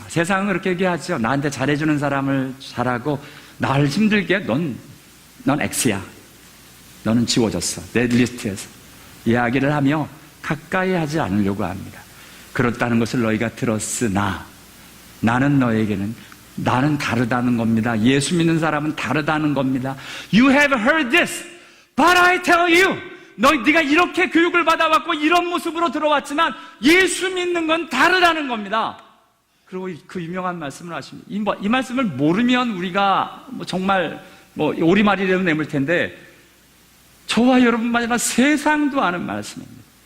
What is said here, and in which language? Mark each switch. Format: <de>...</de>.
<ko>세상은 그렇게 얘기하죠. 나한테 잘해주는 사람을 잘하고 나를 힘들게 넌 X야. 너는 지워졌어. 내 리스트에서. 이야기를 하며 가까이 하지 않으려고 합니다. 그렇다는 것을 너희가 들었으나 나는 다르다는 겁니다. 예수 믿는 사람은 다르다는 겁니다.</ko> <en>You have heard this, but I tell you.</en> <ko>네가 이렇게 교육을 받아왔고 이런 모습으로 들어왔지만 예수 믿는 건 다르다는 겁니다. 그리고 그 유명한 말씀을 하십니다. 이 말씀을 모르면 우리가 정말 오리말이라도 내물 텐데 저와 여러분만 아니라 세상도 아는 말씀입니다.</ko>